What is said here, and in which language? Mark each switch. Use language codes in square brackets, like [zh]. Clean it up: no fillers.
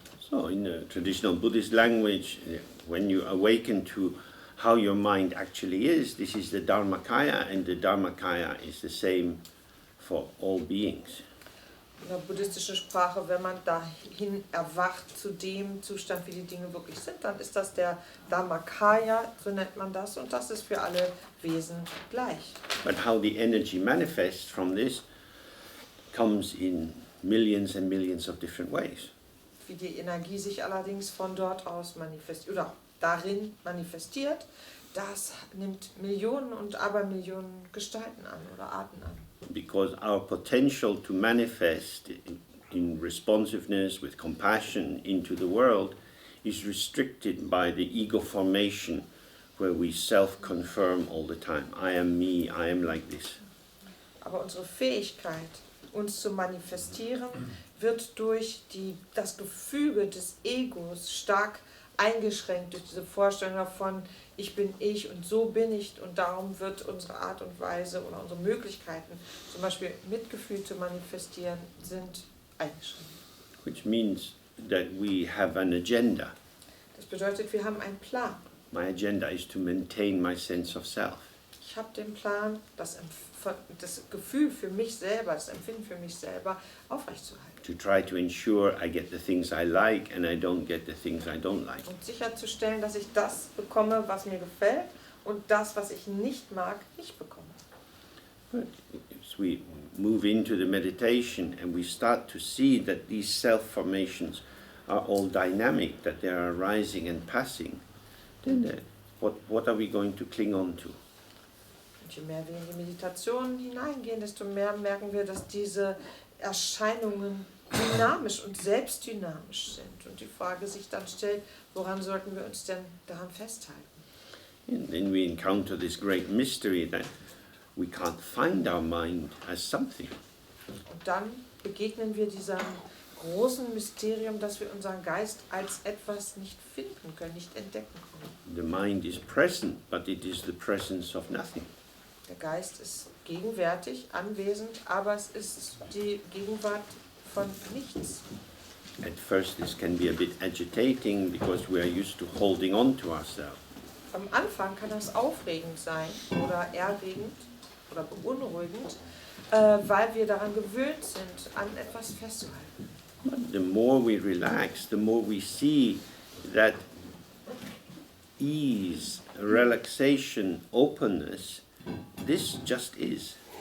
[en] So in the traditional Buddhist language, when you awaken to how your mind actually is, this is the Dharmakaya, and the Dharmakaya is the same for all beings. [de] In der buddhistischen Sprache, wenn man dahin erwacht zu dem Zustand, wie die Dinge wirklich sind, dann ist das der Dharmakaya, so nennt man das, und das ist für alle Wesen gleich. [en] But how the energy manifests from this comes in millions and millions of different ways. [de] Wie die Energie sich allerdings von dort aus manifestiert, oder darin manifestiert, das nimmt Millionen und Abermillionen Gestalten an oder Arten an. [en] Because our potential to manifest in responsiveness with compassion into the world is restricted by the ego formation where we self-confirm all the time. I am me, I am like this. [de] Aber unsere Fähigkeit, uns zu manifestieren, wird durch das Gefüge des Egos stark eingeschränkt, durch diese Vorstellung davon, ich bin ich und so bin ich, und darum wird unsere Art und Weise oder unsere Möglichkeiten, zum Beispiel Mitgefühl zu manifestieren, sind eingeschränkt. [en] Which means that we have an agenda. [de] Das bedeutet, wir haben einen Plan. [en] My agenda is to maintain my sense of self. [de] Ich habe den Plan, das Gefühl für mich selber, das Empfinden für mich selber aufrechtzuerhalten. [en] To try to ensure I get the things I like and I don't get the things I don't like. [de] Und sicherzustellen, dass ich das bekomme, was mir gefällt, und das, was ich nicht mag, nicht bekomme. [en] But as we move into the meditation and we start to see that these self-formations are all dynamic, that they are arising and passing, then what are we going to cling on to? [de] Und je mehr wir in die Meditation hineingehen, desto mehr merken wir, dass diese Erscheinungen dynamisch und selbstdynamisch sind. Und die Frage sich dann stellt, woran sollten wir uns denn daran festhalten? [en] And then we encounter this great mystery that we can't find our mind as something. [de] Und dann begegnen wir diesem großen Mysterium, dass wir unseren Geist als etwas nicht finden können, nicht entdecken können. [en] The mind is present, but it is the presence of nothing. [de] Der Geist ist gegenwärtig, anwesend, aber es ist die Gegenwart von nichts. [en] At first this can be a bit agitating because we are used to holding on to ourselves. [de] Am Anfang kann das aufregend sein oder erregend oder beunruhigend, weil wir daran gewöhnt sind, an etwas festzuhalten. [en] But the more we relax, the more we see that ease, relaxation, openness, this just is.